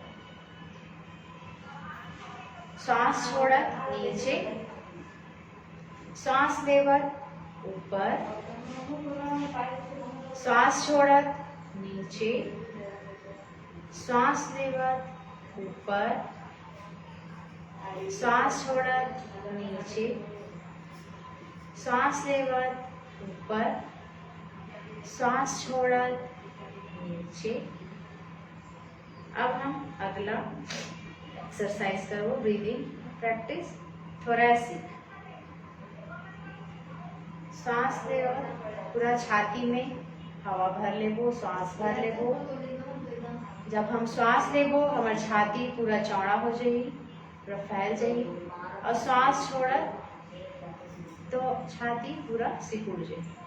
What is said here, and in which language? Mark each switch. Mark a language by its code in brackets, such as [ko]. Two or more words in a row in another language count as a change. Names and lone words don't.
[hne] सांस छोड़त नीचे, सांस लेवत ऊपर, सांस छोड़त नीचे, सांस लेवत ऊपर, सांस छोड़त नीचे, सांस लेवत ऊपर, सांस छोड़त नीचे। अब हम अगला एक्सरसाइज करो, [en] breathing practice [hne] थोरैसिक। सांस लेवत पूरा छाती में हवा भर लेबो, सांस भर लेबो। जब हम सांस लेबो हमार छाती पूरा चौड़ा हो जाई, पूरा फैल जाई। और सांस छोड़त तो छाती पूरा सिकुड़ जाए।